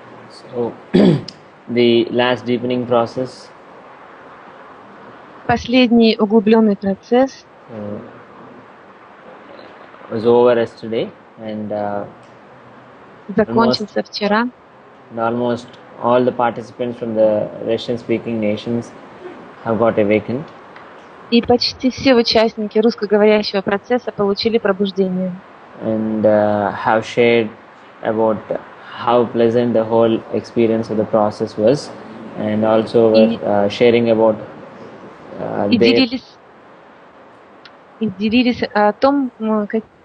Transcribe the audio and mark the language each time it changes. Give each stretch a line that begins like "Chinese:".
English: So, the last deepening process
Russian: Последний углубленный процесс
English: was over yesterday, and
Russian: закончился вчера.
English: almost all the participants from the Russian-speaking nations have got awakened.
Russian: И почти все участники русскоговорящего процесса получили пробуждение.
English: And have shared about how pleasant the whole experience of the process was, and also were sharing about
Russian: и делились о том, как